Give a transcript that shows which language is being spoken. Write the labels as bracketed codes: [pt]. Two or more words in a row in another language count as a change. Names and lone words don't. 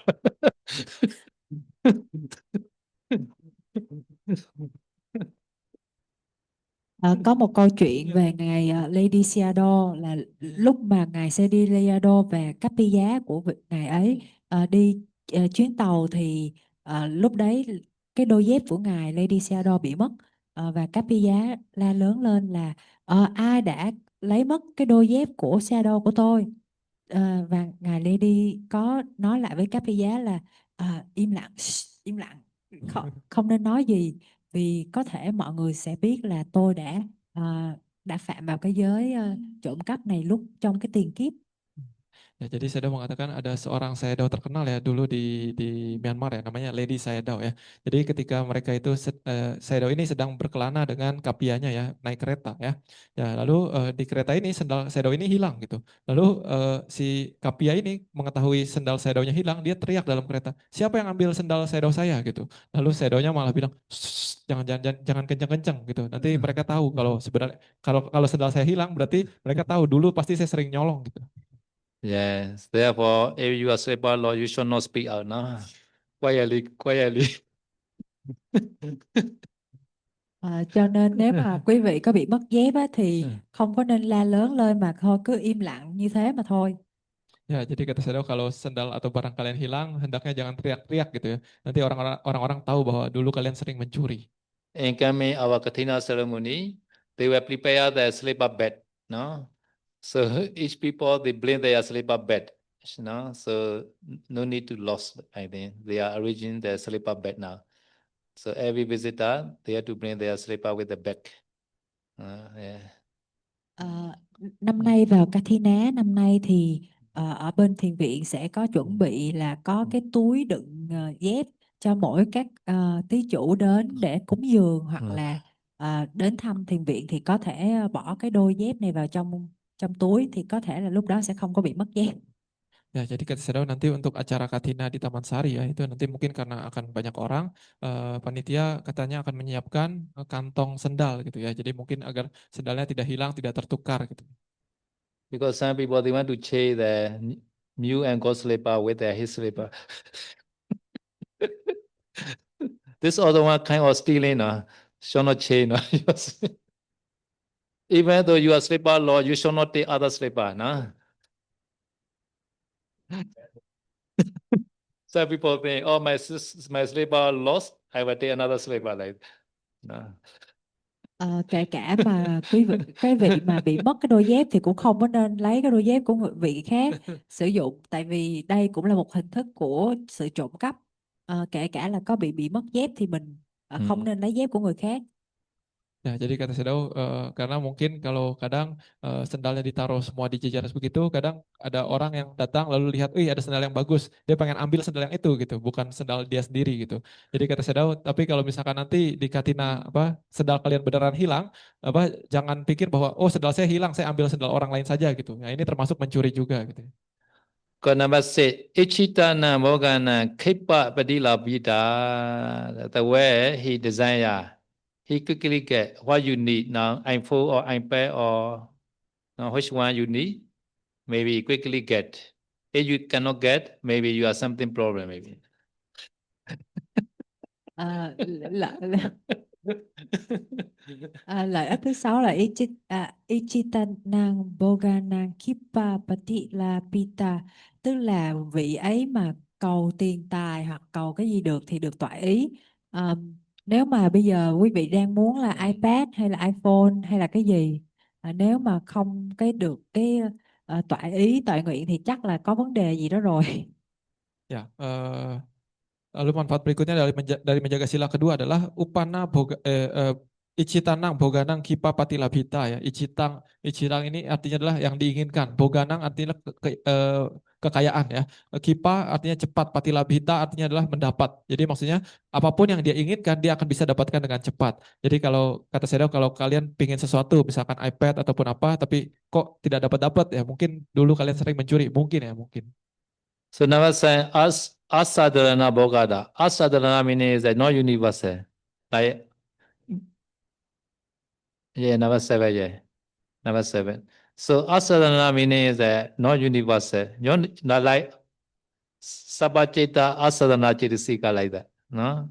[vi] Có một câu chuyện về ngài Lady Sayadaw là lúc mà ngài Lady Sayadaw và các pi giá của ngài ấy đi chuyến tàu thì lúc đấy cái đôi dép của ngài Lady Sayadaw bị mất, và các pi giá la lớn lên là ai đã lấy mất cái đôi dép của Sayadaw của tôi. Và ngài Lady có nói lại với các pi giá là im lặng, im lặng, không nên nói gì, vì có thể mọi người sẽ biết là tôi đã phạm vào cái giới trộm cắp này lúc trong cái tiền kiếp. [id] Ya, jadi Sayadaw mengatakan ada seorang Sayadaw terkenal ya dulu di Myanmar ya, namanya Lady Sayadaw ya. Jadi ketika mereka itu Sayadaw ini sedang berkelana dengan kapianya ya, naik kereta ya. Ya, lalu di kereta ini sendal Sayadaw ini hilang gitu. Lalu si kapia ini mengetahui sendal Sayadawnya hilang, dia teriak dalam kereta, "Siapa yang ambil sendal Sayadaw saya?" gitu. Lalu Sayadawnya malah bilang, jangan kenceng-kenceng gitu. Nanti mereka tahu kalau sebenarnya kalau sendal saya hilang berarti mereka tahu dulu pasti saya sering nyolong gitu. [en] Yes, therefore, if you are slipper law, you should not speak out. No? Quietly. [vi] Cho nên nếu mà quý vị có bị mất dép á, thì không có nên la lớn lên mà thôi cứ im lặng như thế mà thôi. [id] Ya, jadi kata Sayadaw kalau sendal atau barang kalian hilang, hendaknya jangan teriak-teriak gitu ya. Nanti orang-orang tahu bahwa dulu kalian sering mencuri. [en] In coming our Kathina ceremony, they will prepare their slipper bed. No? So each people, they bring their slipper bed. No? So no need to lose, I think. They are arranging their slipper bed now. So every visitor, they have to bring their slipper with the bed. Yeah. [vi] Năm nay vào Kathina năm nay thì ở bên thiền viện sẽ có chuẩn bị là có cái túi đựng dép cho mỗi các thí chủ đến để cúng dường hoặc là đến thăm thiền viện thì có thể bỏ cái đôi dép này vào trong túi thì có thể là lúc đó sẽ không có bị mất dép. [id] Ya, jadi kata Sayadaw nanti untuk acara Katina di Taman Sari ya, itu nanti mungkin karena akan banyak orang, panitia katanya akan menyiapkan kantong sendal gitu ya. Jadi mungkin agar sendalnya tidak hilang, tidak tertukar gitu. [en] Because some people, they want to change the new and gold slipper with their his slipper. This other one kind of stealing, shall not change. Even though you are slipper law, you shall not take other slipper. No? Some people think, oh, my slipper lost, I will take another slipper. Like, no. [vi] Kể cả mà cái vị mà bị mất cái đôi dép thì cũng không có nên lấy cái đôi dép của người vị khác sử dụng, tại vì đây cũng là một hình thức của sự trộm cắp. Kể cả là có bị mất dép thì mình không nên lấy dép của người khác. [id] Ya, jadi kata Shadow, karena mungkin kalau kadang sendalnya ditaruh semua di jejer begitu, kadang ada orang yang datang lalu lihat, wih ada sendal yang bagus, dia pengen ambil sendal yang itu gitu, bukan sendal dia sendiri gitu. Jadi kata Shadow, tapi kalau misalkan nanti di Katina apa sendal kalian beneran hilang, apa jangan pikir bahwa oh sendal saya hilang, saya ambil sendal orang lain saja gitu. Nah ini termasuk mencuri juga gitu. [en] Got number 6. [pi] Ichitana Mogana Kripa Padila Bida. [en] The way he desire. He quickly get what you need now. iPhone or iPad or which one you need. Maybe quickly get. If you cannot get, maybe you have something problem maybe. [vi] Lợi ích thứ 6 là [pi] Ichitanang Boganang Kippa Patila Pita, [vi] tức là vị ấy mà cầu tiền tài hoặc cầu cái gì được thì được toại ý. Nếu mà bây giờ quý vị đang muốn là iPad hay là iPhone hay là cái gì, nếu mà không cái được cái toại ý toại nguyện thì chắc là có vấn đề gì đó rồi. [id] Ya, lalu manfaat berikutnya dari menjaga sila kedua adalah [pi] upana icitanang boganang kipa patilabhita [id] ya. Icitang ini artinya adalah yang diinginkan. Boganang artinya kekayaan ya. Kipa artinya cepat, patilabhita artinya adalah mendapat. Jadi maksudnya apapun yang dia inginkan dia akan bisa dapatkan dengan cepat. Jadi kalau kata saya kalau kalian pingin sesuatu misalkan iPad ataupun apa tapi kok tidak dapat ya mungkin dulu kalian sering mencuri, mungkin. [en] So number 7, [pi] Asadharana Bogada. [en] Asadharana meaning is that not universal. Like, yeah, number 7, yeah. Number 7. So Asadharana meaning is that not universal. Not like [pi] Sabacheta Asadharana Chetasika [en] like that. No?